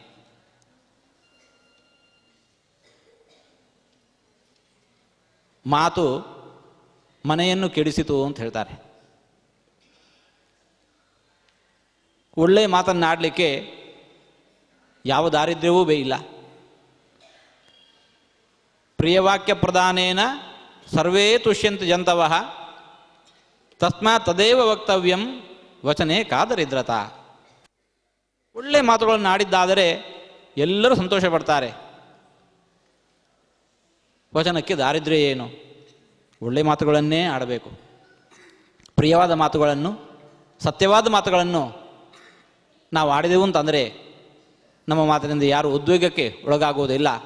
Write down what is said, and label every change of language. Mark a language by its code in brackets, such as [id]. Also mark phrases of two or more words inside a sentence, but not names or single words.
[kn] ಮಾತು ಮನೆಯನ್ನು ಕೆಡಿಸಿತು ಅಂತ ಹೇಳ್ತಾರೆ. ಒಳ್ಳೆಯ ಮಾತನ್ನಾಡಲಿಕ್ಕೆ ಯಾವ ದಾರಿದ್ರ್ಯವೂ ಬೇಯಿಲ್ಲ. [sa] ಪ್ರಿಯವಾಕ್ಯ ಪ್ರದಾನೇನ ಸರ್ವೇ ತುಷ್ಯಂತ ಜಂತವಃ ತಸ್ಮಾತ್ ತದೇವ ವಕ್ತವ್ಯಂ ವಚನೆ ಕಾದರಿದ್ರತ. [kn] ಒಳ್ಳೆಯ ಮಾತುಗಳನ್ನು ಆಡಿದ್ದಾದರೆ ಎಲ್ಲರೂ ಸಂತೋಷ ಪಡ್ತಾರೆ. ವಚನಕ್ಕೆ ದಾರಿದ್ರ್ಯ ಏನು? ಒಳ್ಳೆಯ ಮಾತುಗಳನ್ನೇ ಆಡಬೇಕು. ಪ್ರಿಯವಾದ ಮಾತುಗಳನ್ನು, ಸತ್ಯವಾದ ಮಾತುಗಳನ್ನು ನಾವು ಆಡಿದೆವು ಅಂತಂದರೆ ನಮ್ಮ ಮಾತಿನಿಂದ ಯಾರು ಉದ್ವೇಗಕ್ಕೆ ಒಳಗಾಗುವುದಿಲ್ಲ.